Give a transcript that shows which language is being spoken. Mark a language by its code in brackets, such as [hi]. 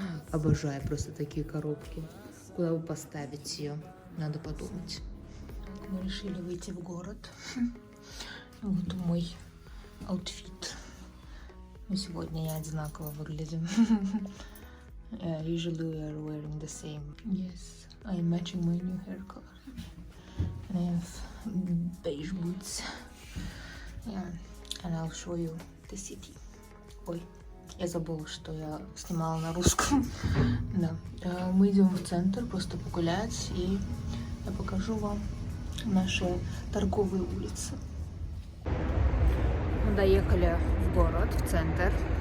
[ru] Обожаю просто такие коробки. Куда бы поставить ее? Надо подумать. Мы решили выйти в город. Вот мой аутфит. Мы сегодня одинаково выглядим. [en] Usually we are wearing the same. Yes, I'm matching my new hair color. And I have beige boots. Yeah, and I'll show you the city. [ru] Ой, я забыла, что я снимала на русском. Да, мы идем в центр просто погулять, и я покажу вам наши торговые улицы. Мы доехали в город, в центр.